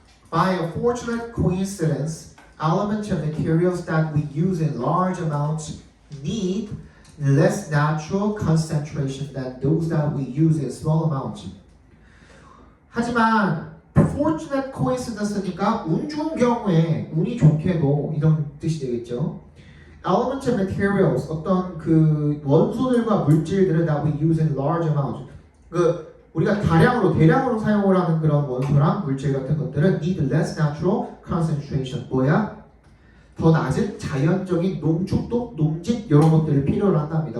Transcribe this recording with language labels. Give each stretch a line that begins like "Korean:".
English: By a fortunate coincidence, elements and materials that we use in large amounts need less natural concentration than those that we use in small amounts.
Korean: 하지만
English: fortunate coincidence
Korean: 니까 운 좋은 경우에 운이 좋게도 이런 뜻이 되겠죠.
English: Elements and materials
Korean: 어떤 그 원소들과 물질들을
English: that we use in large amounts.
Korean: 그 우리가 대량으로 사용을 하는 그런 원소랑 물질 같은 것들은
English: need less natural concentration.
Korean: 뭐야? 더 낮은 자연적인 농축도, 농집 이런 것들을 필요로 한답니다.